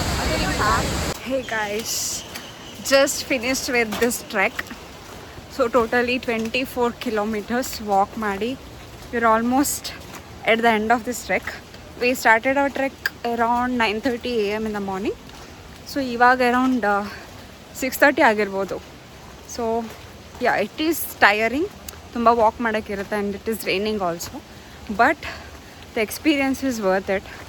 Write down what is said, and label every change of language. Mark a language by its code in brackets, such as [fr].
[en] Hey guys, just finished with this trek. So totally 24 kilometers walk ಮಾಡಿ. We're almost at the end of this trek. We started our trek around 9:30 AM in the morning. [kn] So ಇವಾಗ around 6:30 ಆಗಿರ್ಬೋದು. [en] So yeah, it is tiring. [kn] ತುಂಬ walk ಮಾಡೋಕ್ಕಿರುತ್ತೆ [en] and it is raining also. But the experience is worth it.